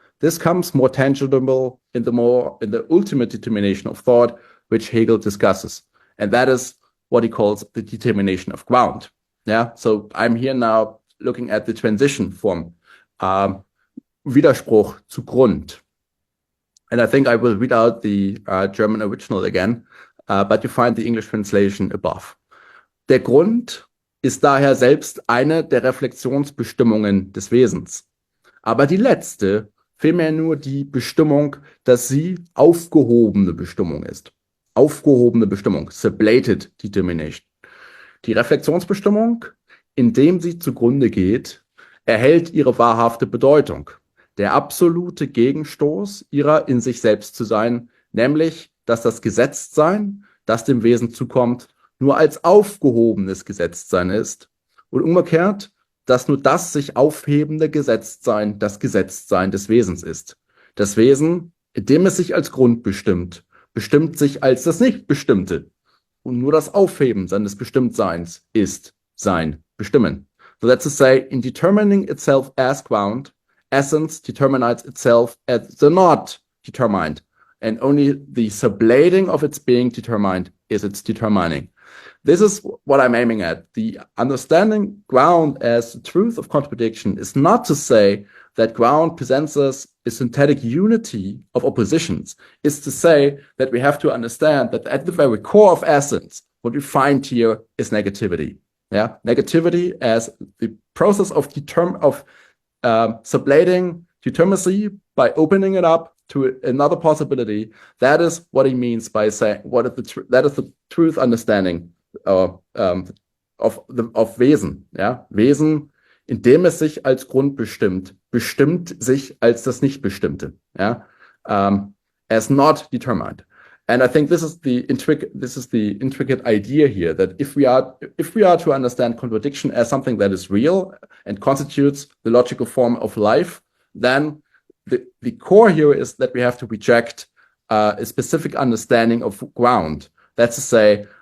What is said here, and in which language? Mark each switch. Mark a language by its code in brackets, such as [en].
[en] This comes more tangible in the ultimate determination of thought, which Hegel discusses, and that is what he calls the determination of ground. Yeah, so I'm here now looking at the transition from [de] Widerspruch zu Grund. [en] And I think I will read out the German original again, but you find the English translation above. [de] Der Grund ist daher selbst eine der Reflexionsbestimmungen des Wesens. Aber die letzte, vielmehr nur die Bestimmung, dass sie aufgehobene Bestimmung ist. Aufgehobene Bestimmung, [en] sublated determination. [de] Die Reflexionsbestimmung, indem sie zugrunde geht, erhält ihre wahrhafte Bedeutung. Der absolute Gegenstoß ihrer in sich selbst zu sein, nämlich, dass das Gesetztsein, das dem Wesen zukommt, nur als aufgehobenes Gesetztsein ist und umgekehrt, dass nur das sich aufhebende Gesetztsein das Gesetztsein des Wesens ist. Das Wesen, indem es sich als Grund bestimmt, bestimmt sich als das Nichtbestimmte und nur das Aufheben seines Bestimmtseins ist sein Bestimmen. [en] So that's to say, in determining itself as ground, essence determines itself as the not determined, and only the sublating of its being determined is its determining. This is what I'm aiming at. The understanding ground as the truth of contradiction is not to say that ground presents us a synthetic unity of oppositions. It's to say that we have to understand that at the very core of essence, what we find here is negativity. Yeah, negativity as the process of sublating determinacy by opening it up to another possibility. That is what he means by saying that is the truth understanding of Wesen. [de] Ja? Wesen, indem es sich als Grund bestimmt, bestimmt sich als das Nichtbestimmte. [en] Ja? As not determined. And I think this is the intricate idea here, that if we are to understand contradiction as something that is real and constitutes the logical form of life, then the core here is that we have to reject a specific understanding of ground. That's to say